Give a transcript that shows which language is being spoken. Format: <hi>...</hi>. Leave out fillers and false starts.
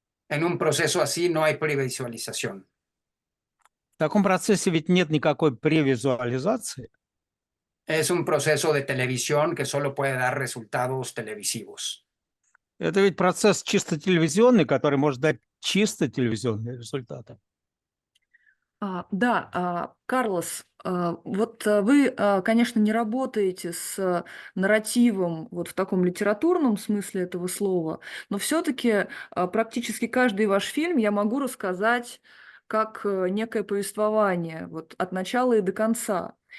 <es>En un proceso así no hay previsualización.</es> <ru>В таком процессе ведь нет никакой превизуализации.</ru> <es>Es un proceso de televisión que solo puede dar resultados televisivos.</es> <ru>Это ведь процесс чисто телевизионный, который может дать чисто телевизионные результаты. Да, Карлос, вот вы, конечно, не работаете с нарративом вот в таком литературном смысле этого слова, но все-таки практически каждый ваш фильм я могу рассказать как некое повествование, вот от начала и до конца.</ru>